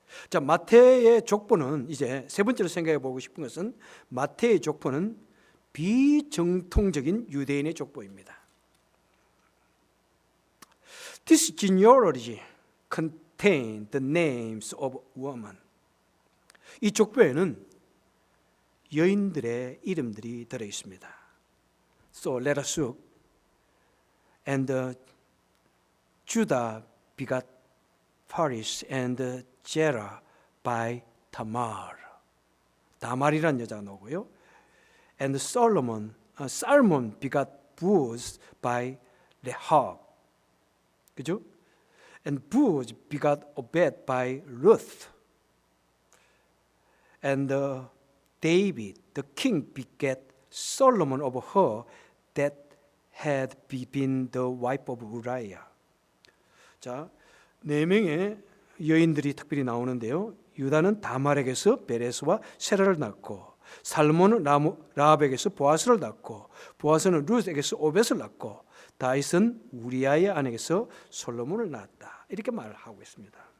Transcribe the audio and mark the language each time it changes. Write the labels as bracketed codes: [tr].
[ko] 자, 마태의 족보는 이제 세 번째로 생각해 보고 싶은 것은 마태의 족보는 비정통적인 유대인의 족보입니다. [en] This genealogy contains the names of women. [ko] 이 족보에는 여인들의 이름들이 들어 있습니다. [en] So let us look. And Judah begot Paris and Zerah by Tamar. [ko] 다말이라는 여자가 나오고요. [en] And Salmon begot Boaz by Rahab. [ko] 그죠? [en] And Boaz begot Obed by Ruth. And David, the king, begat Solomon of her that had been the wife of Uriah. [ko] 자, 네 명의 여인들이 특별히 나오는데요. 유다는 다말에게서 베레스와 세라를 낳고, 살몬은 라합에게서 보아스를 낳고, 보아스는 룻에게서 오벳을 낳고, 다윗은 우리아의 아내에게서 솔로몬을 낳았다. 이렇게 말을 하고 있습니다.